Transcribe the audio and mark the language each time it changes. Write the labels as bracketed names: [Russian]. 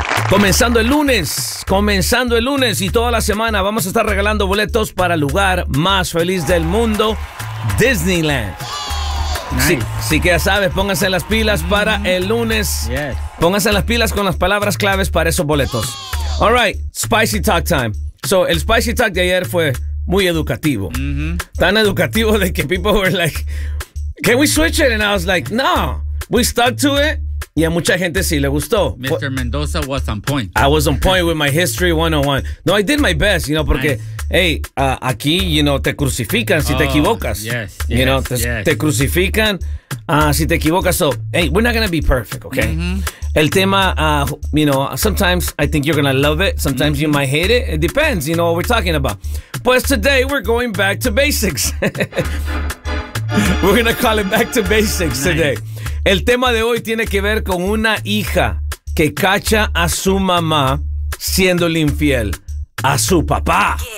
[Spanish] Comenzando el lunes y toda la semana vamos a estar regalando boletos para el lugar más feliz del mundo, Disneyland. [English] Nice. [Spanish] Sí que ya sabes, pónganse las pilas para el lunes. [English] Yes. [Spanish] Pónganse las pilas con las palabras claves para esos boletos. [English] All right, Spicy Talk time. [Spanish] So, el Spicy Talk de ayer fue muy educativo. Mm-hmm. Tan educativo de que [English] people were like, can we switch it? And I was like, no, we stuck to it. [Spanish] Y a mucha gente sí le gustó. [English] Mr. Mendoza was on point. I was on point with my history 101. No, I did my best, you know, porque, nice. [Spanish] Hey, aquí, [English] you know, [Spanish] te crucifican si te equivocas. [English] Yes, you yes, [Spanish] know, te crucifican si te equivocas. [English] So, hey, we're not going to be perfect, okay? Mm-hmm. [Spanish] El tema, [English] you know, sometimes I think you're going to love it. Sometimes mm-hmm. you might hate it. It depends, you know, what we're talking about. But today we're going back to basics. We're going to call it back to basics nice. Today. [Spanish] El tema de hoy tiene que ver con una hija que cacha a su mamá siéndole infiel a su papá.